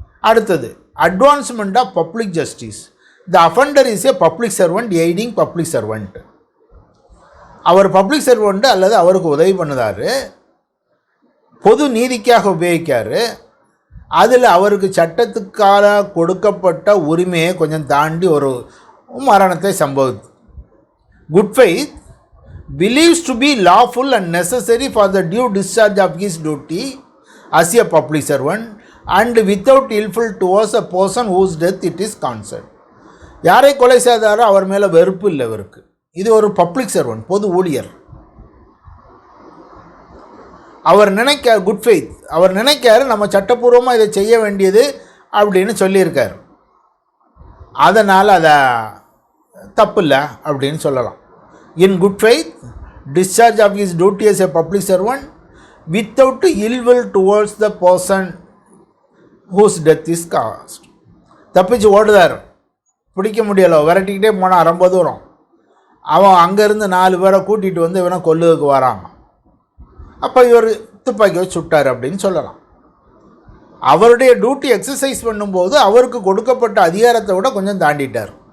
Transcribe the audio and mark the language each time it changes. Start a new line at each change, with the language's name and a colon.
Tamil: அடுத்தது
English: Advancement of public justice. The offender is a public servant aiding public servant.
Tamil: Our public servant அல்லது அவருக்கு உதவி பண்ணுதார், பொது நீதிக்காக உபயோகிக்கார், அதில் அவருக்கு சட்டத்துக்காக கொடுக்கப்பட்ட உரிமையை கொஞ்சம் தாண்டி ஒரு மரணத்தை சம்பவித்து.
English: Good faith believes to be lawful and necessary for the due discharge of his duty as a public servant and without illful towards a person whose death it is concerned.
Tamil: யாரை கொலை செய்தாரோ அவர் மேலே வெறுப்பு இல்லை இவருக்கு. இது ஒரு பப்ளிக் சர்வெண்ட், பொது ஊழியர். அவர் குட் ஃபெய்த், அவர் நினைக்காரு நம்ம சட்டப்பூர்வமாக இதை செய்ய வேண்டியது அப்படின்னு சொல்லியிருக்கார், அதனால் அதை தப்பு இல்லை அப்படின்னு சொல்லலாம்.
English: In good faith, discharge of his duty as a public servant without ill will towards the person whose death is caused.
Tamil: தப்பிச்சு ஓடுதார், பிடிக்க முடியலை, விரட்டிக்கிட்டே போனால் ரொம்ப தூரம். அவன் அங்கேருந்து 4 பேரை கூட்டிகிட்டு வந்து இவனை கொல்லுறதுக்கு வராங்க. அப்போ இவர் துப்பாக்கி வச்சு சுட்டார் அப்படின்னு சொல்லலாம். அவருடைய டியூட்டி எக்ஸசைஸ் பண்ணும்போது அவருக்கு கொடுக்கப்பட்ட அதிகாரத்தை விட கொஞ்சம் தாண்டிட்டார்.